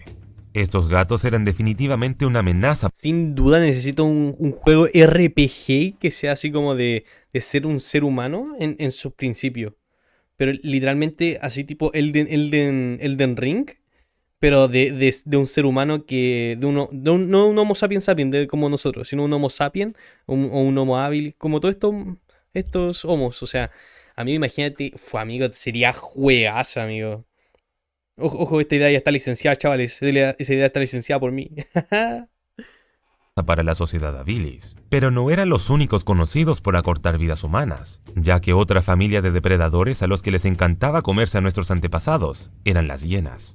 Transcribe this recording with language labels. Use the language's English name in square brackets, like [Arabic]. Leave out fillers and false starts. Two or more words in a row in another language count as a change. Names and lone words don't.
[Spanish] Estos gatos eran definitivamente una amenaza. Sin duda necesito un juego RPG que sea así como de ser un ser humano en sus principios. Pero literalmente así tipo Elden Ring, pero de un ser humano que... no un Homo sapiens sapiens como nosotros, sino un Homo sapiens o un Homo habilis, como todos estos homos. O sea, amigo, imagínate, amigo, sería juegazo, amigo. Ojo, esta idea ya está licenciada, chavales. Esa idea está licenciada por mí. Para la sociedad habilis, pero no eran los únicos conocidos por acortar vidas humanas, ya que otra familia de depredadores a los que les encantaba comerse a nuestros antepasados eran las hienas.